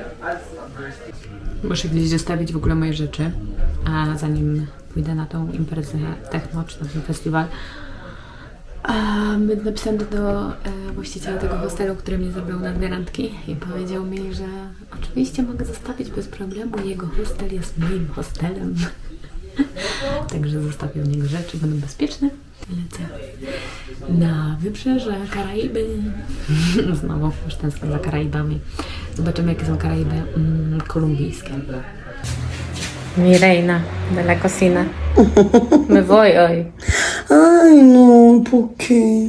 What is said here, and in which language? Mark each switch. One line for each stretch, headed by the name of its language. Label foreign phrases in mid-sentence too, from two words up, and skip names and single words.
Polish: Muszę gdzieś zostawić w ogóle moje rzeczy, a zanim pójdę na tą imprezę techno czy na ten festiwal, napisałam do właściciela tego hostelu, który mnie zabrał na dwie randki i powiedział mi, że oczywiście mogę zostawić bez problemu, jego hostel jest moim hostelem. Także zostawię u niego rzeczy, będą bezpieczne. Lecę na wybrzeże Karaiby. Znowu już tęsknię za Karaibami. Zobaczymy, jakie są Karaiby kolumbijskie.
Spanish: Mi reina de la cocina. Me voy hoy. Ay, no, ¿por qué?